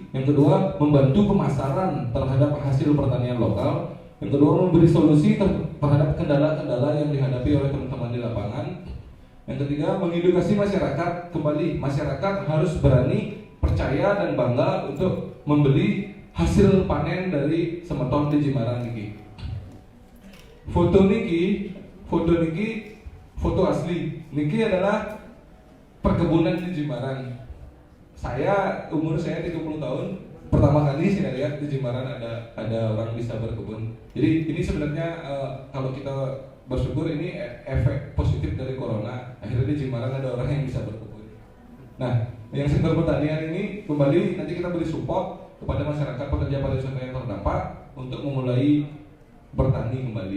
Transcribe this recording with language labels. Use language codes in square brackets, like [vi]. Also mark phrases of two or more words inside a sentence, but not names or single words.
[id] Yang kedua, membantu pemasaran terhadap hasil pertanian lokal. Yang kedua, memberi solusi terhadap kendala-kendala yang dihadapi oleh teman-teman di lapangan. Yang ketiga, mengedukasi masyarakat. Kembali, masyarakat harus berani, percaya, dan bangga untuk membeli hasil panen dari semeton di Jimbaran niki. Foto asli. Niki adalah perkebunan di Jimbaran. Umur saya 30 tahun. Pertama kali saya lihat di Jimbaran ada orang bisa berkebun. Jadi ini sebenarnya kalau kita bersyukur ini efek positif dari corona. Akhirnya di Jimbaran ada orang yang bisa berkebun. Nah, yang sektor pertanian ini kembali nanti kita beri support kepada masyarakat pekerja pariwisata yang terdampak untuk memulai bertani kembali.